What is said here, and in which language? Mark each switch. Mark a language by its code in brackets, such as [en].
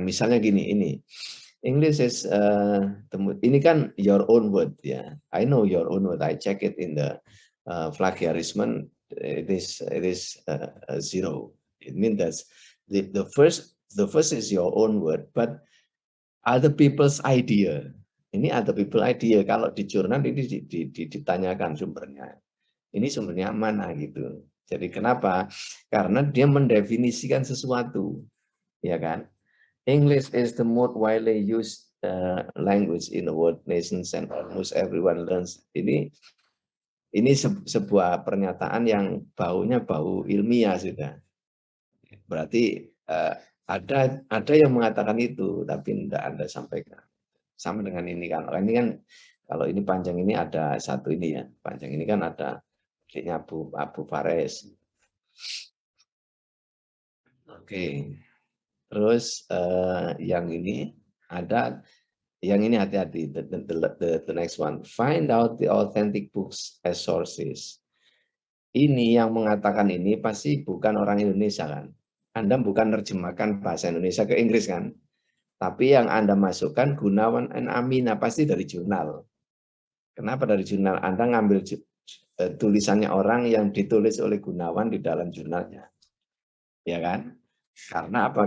[id] Misalnya gini, ini English is ini kan [en] your own word [id] ya. [en] I know your own word. I check it in the plagiarism. It is zero. It means that the first is your own word, but other people's idea. Ini other people idea. [id] Kalau di jurnal ini ditanyakan sumbernya. Ini sumbernya mana gitu. Jadi kenapa? Karena dia mendefinisikan sesuatu, ya kan? [en] English is the most widely used language in the world, nations and almost everyone learns. [id] Ini sebuah pernyataan yang baunya bau ilmiah sudah. Berarti ada yang mengatakan itu, tapi tidak Anda sampaikan. Sama dengan ini kan. Ini kan kalau ini panjang ini ada satu ini ya. Panjang ini kan ada Abu Fares. Oke. Terus yang ini ada, yang ini hati-hati. [en] The next one, find out the authentic books as sources. [id] Ini yang mengatakan ini pasti bukan orang Indonesia kan. Anda bukan nerjemahkan bahasa Indonesia ke Inggris kan. Tapi yang Anda masukkan Gunawan and Amina pasti dari jurnal. Kenapa dari jurnal? Anda ngambil tulisannya orang yang ditulis oleh Gunawan di dalam jurnalnya. Ya kan? Karena apa?